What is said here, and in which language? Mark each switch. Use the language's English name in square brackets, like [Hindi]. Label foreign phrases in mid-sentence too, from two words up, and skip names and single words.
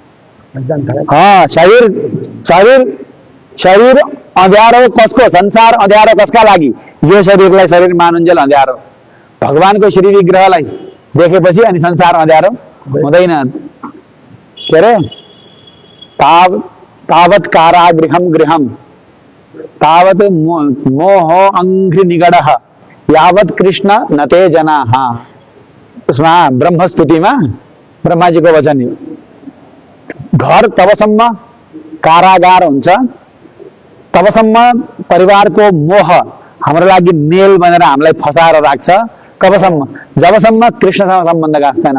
[Nepali] शरीर शरीर शरीर अँध्यारो कसको, संसार अँध्यारो कसका लागि, यो शरीरलाई शरीर मानुन्जेल अँध्यारो। भगवानको श्री विग्रहलाई देखेपछि अनि संसार अँध्यारो हुँदैन। के अरे, [Sanskrit] तावत् कारागृहं गृहं तावत् मोह अंघ्रि निगडः यावत् कृष्ण नते जनाः। [Nepali] उसमा ब्रह्मस्तुतिमा ब्रह्माजीको वचन हो। घर तबसम्म कारागार हुन्छ, तबसम्म परिवारको मोह हाम्रो लागि मेल बनेर हामीलाई फसाएर राख्छ। कबसम्म, जबसम्म कृष्णसँग सम्बन्ध गाँच्दैन।